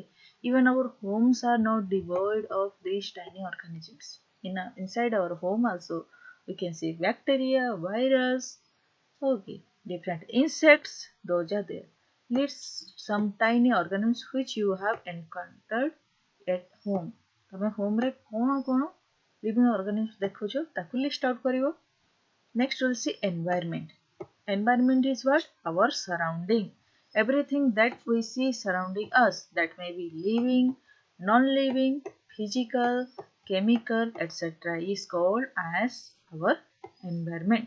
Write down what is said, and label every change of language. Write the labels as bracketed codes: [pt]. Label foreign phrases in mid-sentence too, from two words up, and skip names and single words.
[en] Even our homes are not devoid of these tiny organisms. Inside our home also we can see bacteria, virus, okay, different insects, those are there. List some tiny organisms which you have encountered at home. [or] ତମେ home ରେ କଣ କଣ [en] living organisms [or] ଦେଖୁଛ ତାକୁ [en] list out [or] କରିବ. [en] Next we'll see environment. Environment is what? Our surrounding. Everything that we see surrounding us, that may be living, non-living, physical, chemical, etc. is called as our environment.